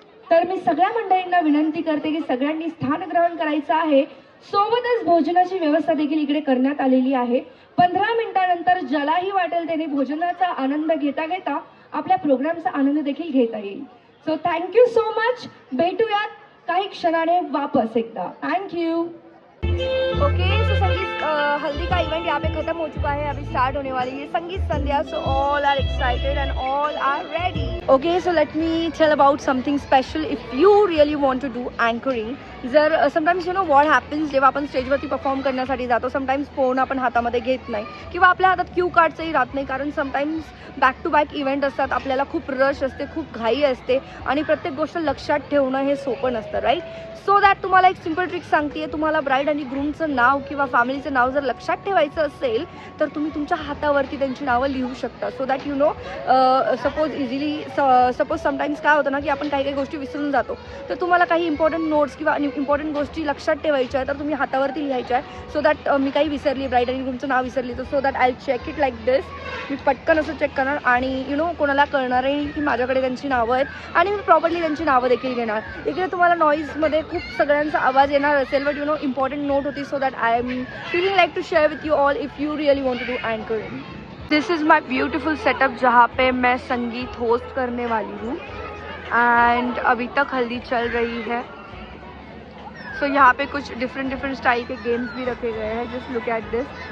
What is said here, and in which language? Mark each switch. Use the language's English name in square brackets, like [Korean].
[Marathi] तर मी सगळ्या मंडळींना विनंती करते की सगळ्यांनी स्थान ग्रहण करायचं आहे. सोबतच भोजनाची व्यवस्था देखील इकडे करण्यात आलेली आहे. 15 मिनिटांनंतर त्यानंतर ज्यालाही वाटेल त्याने भोजनाचा आनंद घेता घेता आपल्या प्रोग्रामचा आनंद देखील घेता येईल. [English] So thank you so much. [Marathi] भेटूयात काही क्षणाने वापस एकदा. [English] Thank you. [Hindi] ओके सो संगीत हल्दी का इवेंट यहाँ पे खत्म हो चुका है, अभी स्टार्ट होने वाली है संगीत संध्या. [English] So all are excited and all are ready. Okay so let me tell about something special if you really want to do anchoring. [Marathi] जर [English] sometimes you know what happens, [Marathi] जेव्हा आपण स्टेजवरती परफॉर्म करण्यासाठी जातो समटाईम्स फोन आपण हातामध्ये घेत नाही किंवा आपल्या हातात क्यू कार्डचंही राहत नाही, कारण sometimes back to back event असतात, आपल्याला खूप रश असते, खूप घाई असते आणि प्रत्येक गोष्ट लक्षात ठेवणं हे सोपं नसतं, राईट. सो दॅट तुम्हाला एक सिम्पल ट्रिक सांगते. तुम्हाला ब्राईड आणि ग्रूमचं नाव किंवा फॅमिलीचं नाव जर लक्षात ठेवायचं असेल तर तुम्ही तुमच्या हातावरती त्यांची नावं लिहू शकता. [English] so that you know suppose sometimes [Marathi] काय होतं ना की आपण काही काही गोष्टी विसरून जातो, तर तुम्हाला काही इम्पॉर्टंट नोट्स किंवा इम्पॉर्टंट गोष्टी लक्षात ठेवायच्या आहे तर तुम्ही हातावरती लिहायच्या आहे. सो दॅट मी काही विसरली, ब्राईड आणि ग्रूमचं नाव विसरली, तर [English] So that I check it like this. [Marathi] मी पटकन असं चेक करणार आणि यू नो कोणाला कळणार आहे की माझ्याकडे त्यांची नावं आहेत आणि मी प्रॉपरली त्यांची नावं देखील घेणार. इकडे तुम्हाला नॉईजमध्ये खूप सगळ्यांचा आवाज येणार असेल, [English] but you know important note [Marathi] होती. [English] So that I am feeling like to share with you all if you really want to do anchoring. This is my beautiful setup [Hindi] जहाँ पे मैं संगीत होस्ट करने वाली हूँ एंड अभी तक हल्दी चल रही है. सो यहाँ पे कुछ डिफरेंट स्टाइल के गेम्स भी रखे गए हैं. [English] Just look at this.